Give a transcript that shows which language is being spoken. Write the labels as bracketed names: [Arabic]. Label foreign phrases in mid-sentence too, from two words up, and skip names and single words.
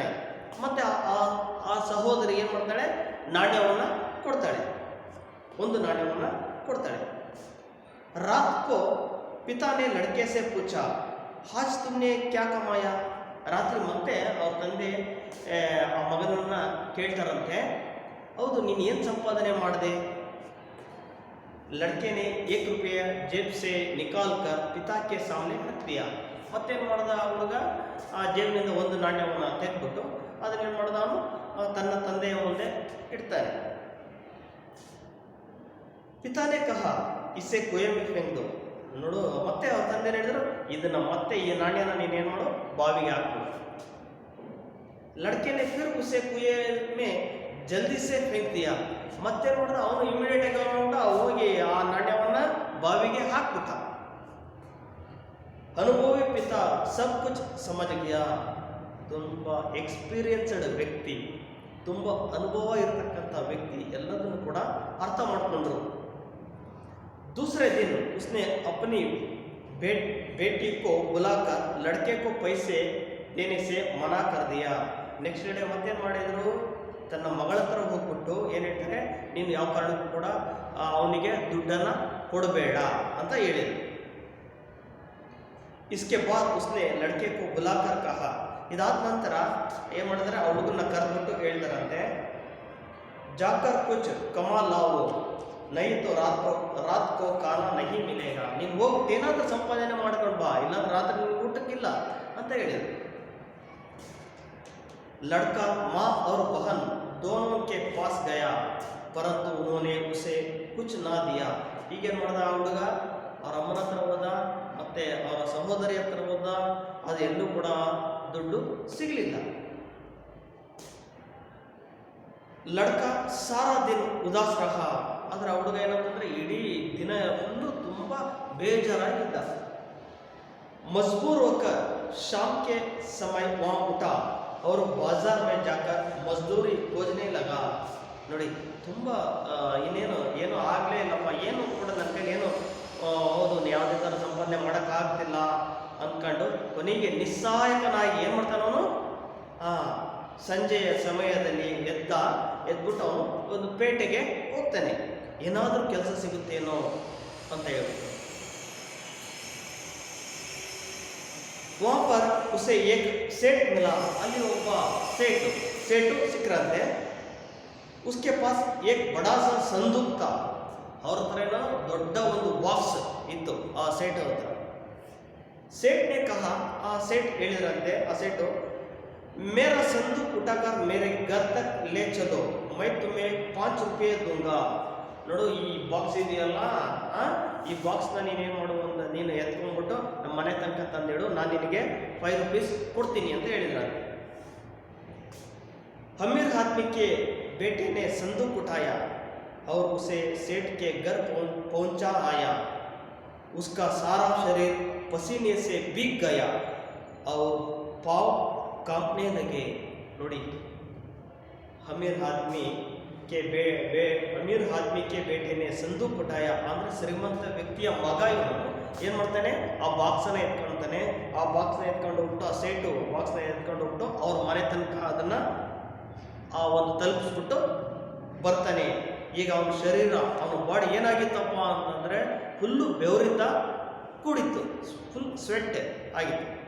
[Kannada] ಮತ್ತು ಆ ಸಹೋದರಿ ಏನು ಮಾಡ್ತಾಳೆ, ನಾಣ್ಯವನ್ನು ಕೊಡ್ತಾಳೆ, ಒಂದು ನಾಣ್ಯವನ್ನು ಕೊಡ್ತಾಳೆ. [Hindi] रात को पिता ने लड़के से पूछा, आज तुमने क्या कमाया. [Kannada] ರಾತ್ರಿ ಮತ್ತೆ ಅವ್ರ ತಂದೆ ಆ ಮಗನನ್ನು ಕೇಳ್ತಾರಂತೆ, ಹೌದು ನೀನು ಏನು ಸಂಪಾದನೆ ಮಾಡಿದೆ. [Hindi] लड़के ने 1 रुपया जेब से निकाल कर पिता के सामने रख दिया. [Kannada] ಮತ್ತೇನು ಮಾಡ್ದ ಆ ಹುಡುಗ, ಆ ಜೇಬಿನಿಂದ ಒಂದು ನಾಣ್ಯವನ್ನು ತೆಗೆದ್ಬಿಟ್ಟು ಅದನ್ನೇನು ಮಾಡ್ದ ಅವನು ತನ್ನ ತಂದೆಯ ಮುಂದೆ ಇಡ್ತಾನೆ. [Hindi] पिता ने कहा इसे कुएं में फेंक दो. [Kannada] ನೋಡು, ಮತ್ತೆ ಅವ್ರ ತಂದೆ ಹೇಳಿದ್ರು, ಇದನ್ನ ಮತ್ತೆ ಈ ನಾಣ್ಯನ ನೀನೇನು ಮಾಡು, ಬಾವಿಗೆ ಹಾಕ್ಬಿಡು. [Hindi] लड़के ने फिर उसे कुएं में जल्दी से फेंक दिया. [Kannada] ಮತ್ತೆ ನೋಡಿದ್ರೆ ಅವನು ಇಮಿಡಿಯೇಟ್ ಆಗಿ ಹೋಗಿ ಆ ನಾಣ್ಯವನ್ನ ಬಾವಿಗೆ ಹಾಕ್ಬಿಟ್ಟ. [Hindi] अनुभवी पिता सब कुछ समझ गया. [Kannada] ತುಂಬ ಎಕ್ಸ್ಪೀರಿಯನ್ಸ್ಡ್ ವ್ಯಕ್ತಿ, ತುಂಬ ಅನುಭವ ಇರತಕ್ಕಂಥ ವ್ಯಕ್ತಿ ಎಲ್ಲದನ್ನು ಕೂಡ ಅರ್ಥ ಮಾಡಿಕೊಂಡ್ರು. [Hindi] दूसरे दिन उसने अपनी बेटी को बुलाकर लड़के को पैसे देने से मना कर दिया. [English] next day [Kannada] ಮತ್ತೇನು ಮಾಡಿದರು, ತನ್ನ ಮಗಳ ಹತ್ರ ಹೋಗ್ಬಿಟ್ಟು ಏನು ಹೇಳ್ತಾರೆ, ನೀನು ಯಾವ ಕಾರಣಕ್ಕೂ ಕೂಡ ಅವನಿಗೆ ದುಡ್ಡನ್ನು ಕೊಡಬೇಡ ಅಂತ ಹೇಳಿದರು. [Hindi] इसके बाद उसने लड़के को बुलाकर कहा. [Kannada] ಇದಾದ ನಂತರ ಏನು ಮಾಡಿದ್ರೆ, ಆ ಹುಡುಗನ್ನ ಕರೆದ್ಬಿಟ್ಟು ಹೇಳ್ತಾರಂತೆ, [Hindi] जाकर कुछ कमा लाओ, नहीं तो रात को खाना नहीं मिलेगा. [Kannada] ನೀನು ಹೋಗ್ಬಿಟ್ಟು ಏನಾದರೂ ಸಂಪಾದನೆ ಮಾಡ್ಕೊಂಡು ಬಾ, ಇಲ್ಲಾಂದ್ರೆ ರಾತ್ರಿ ನಿಮ್ಗೆ ಊಟಕ್ಕಿಲ್ಲ ಅಂತ ಹೇಳಿದರು. [Hindi] लड़का माँ और बहन दोनों के पास गया, परंतु उन्होंने उसे कुछ ना दिया. [Kannada] ಈಗೇನು ಮಾಡ್ದ ಆ ಹುಡುಗ, ಅವ್ರ ಅಮ್ಮನ ಹತ್ರ ಹೋದ, ಮತ್ತೆ ಅವರ ಸಹೋದರಿ ಹತ್ರ ಹೋದ, ಅದು ಎಲ್ಲೂ ಕೂಡ ದುಡ್ಡು ಸಿಗಲಿಲ್ಲ. [Hindi] लड़का सारा दिन उदास रहा. [Kannada] ಆದರೆ ಆ ಹುಡುಗ ಏನಂತಂದ್ರೆ ಇಡೀ ದಿನ ಫುಲ್ಲು ತುಂಬ ಬೇಜಾರಾಗಿದ್ದ. [Hindi] मजबूर होकर शाम के समय ವहाँ उठा और बाजार में जाकर मजदूरी खोजने लगा. [Kannada] ನೋಡಿ, ತುಂಬ ಏನೋ ಆಗಲೇ ಇಲ್ಲಪ್ಪ, ಏನು ಕೂಡ ನನ್ನ ಕೈಲಿ ಏನು ಹೌದು ಯಾವುದೇ ಥರ ಸಂಪಾದನೆ ಮಾಡೋಕ್ಕಾಗ್ತಿಲ್ಲ ಅಂದ್ಕೊಂಡು ಕೊನೆಗೆ ನಿಸ್ಸಹಾಯಕನಾಗಿ ಏನು ಮಾಡ್ತಾನವನು, ಸಂಜೆಯ ಸಮಯದಲ್ಲಿ ಎದ್ಬಿಟ್ಟು ಅವನು ಒಂದು ಪೇಟೆಗೆ ಹೋಗ್ತಾನೆ, ಏನಾದರೂ ಕೆಲಸ ಸಿಗುತ್ತೇನೋ ಅಂತ ಹೇಳ್ಬಿಟ್ಟು. [Hindi] वहाँ पर उसे एक सेठ मिला. [Kannada] ಅಲ್ಲಿ ಒಬ್ಬ ಸೇಟು ಸಿಕ್ಕರಂತೆ. [Hindi] उसके पास एक बड़ा सा संदूक था. [Kannada] ಅವ್ರ ಹತ್ರ ಏನೋ ದೊಡ್ಡ ಒಂದು ಬಾಕ್ಸ್ ಇತ್ತು ಆ ಸೇಟ್ ಹತ್ರ. [Hindi] सेठ ने कहा, [Kannada] ಆ ಸೇಟ್ ಹೇಳಿದ್ರಂತೆ, ಆ ಸೇಟು, [Hindi] मेरा संदूक उठाकर मेरे घर तक ले चलो, मैं तुम्हें 5 रुपये दूंगा. [Kannada] ನೋಡು, ಈ ಬಾಕ್ಸ್ ಇದೆಯಲ್ಲ, ಈ ಬಾಕ್ಸ್ನ ನೀನೇನು ಮಾಡು, ನೀನು ಎತ್ಕೊಂಡ್ಬಿಟ್ಟು ನಮ್ಮ ಮನೆ ತನಕ ತಂದಿಡು, ನಾನು ನಿನಗೆ 5 रुपीस ಕೊಡ್ತೀನಿ ಅಂತ ಹೇಳಿದ್ರು. [Hindi] अमीर आदमी के बेटे ने संदूक उठाया और उसे सेठ के घर पहुंचा आया. उसका सारा शरीर पसीने से भीग गया और पाँव कांपने लगे. [Kannada] ನೋಡಿ, [Hindi] अमीर आदमी के बेटे ने संदूक उठाया [Kannada] ಅಂದರೆ ಶ್ರೀಮಂತ ವ್ಯಕ್ತಿಯ ಮಗ ಇವನು ಏನು ಮಾಡ್ತಾನೆ, ಆ ಬಾಕ್ಸನ್ನ ಎತ್ಕೊಳ್ತಾನೆ. ಆ ಬಾಕ್ಸ್ನ ಎತ್ಕೊಂಡು ಹೋಗ್ಬಿಟ್ಟು, ಆ ಸೇಟು ಬಾಕ್ಸ್ನ ಎತ್ಕೊಂಡು ಹೋಗ್ಬಿಟ್ಟು ಅವ್ರ ಮನೆ ತನಕ ಅದನ್ನು ಒಂದು ತಲುಪಿಸ್ಬಿಟ್ಟು ಬರ್ತಾನೆ. ಈಗ ಅವನ ಶರೀರ, ಅವನ ಬಾಡಿ ಏನಾಗಿತ್ತಪ್ಪ ಅಂತಂದರೆ ಫುಲ್ಲು ಬೆವರಿಂದ ಕೂಡಿತ್ತು, [English] full sweat [Kannada] ಆಗಿತ್ತು.